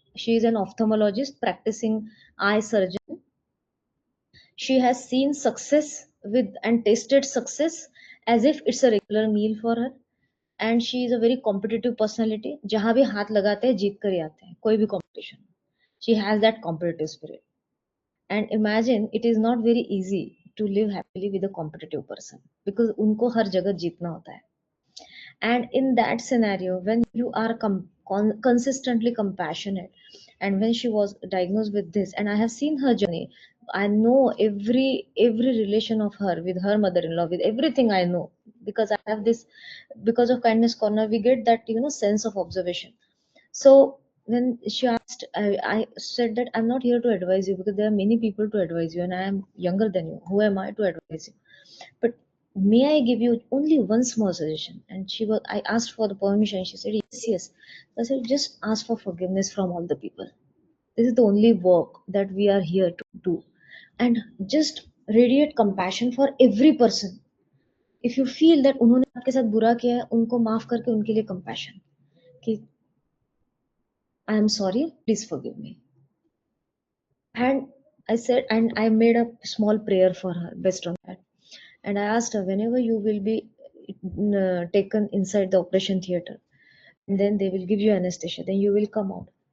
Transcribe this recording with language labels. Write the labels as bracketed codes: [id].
[en] She is an ophthalmologist practicing eye surgeon. She has seen success with and tasted success as if it's a regular meal for her. And she is a very competitive personality. [hi] जहाँ भी हाथ लगाते हैं जीत कर ही आते हैं, कोई भी competition. [en] She has that competitive spirit. And imagine it is not very easy to live happily with a competitive person because [hi] उनको हर जगह जीतना होता है. [en] And in that scenario, when you are consistently compassionate, and when she was diagnosed with this, and I have seen her journey, I know every relation of her with her mother-in-law, with everything I know, because I have this, because of Kindness Corner, we get that sense of observation. So when she asked, I said that I'm not here to advise you because there are many people to advise you, and I am younger than you. Who am I to advise you? But may I give you only one small suggestion? And I asked for the permission. She said, yes, yes. I said, just ask for forgiveness from all the people. This is the only work that we are here to do. And just radiate compassion for every person. If you feel that [hi] उन्होंने आपके साथ बुरा किया है, उनको माफ करके उनके लिए compassion. [en] कि I am sorry, please forgive me. And I said, and I made a small prayer for her based on that. And I asked her, whenever you will be taken inside the operation theater, and then they will give you anesthesia, then you will come out.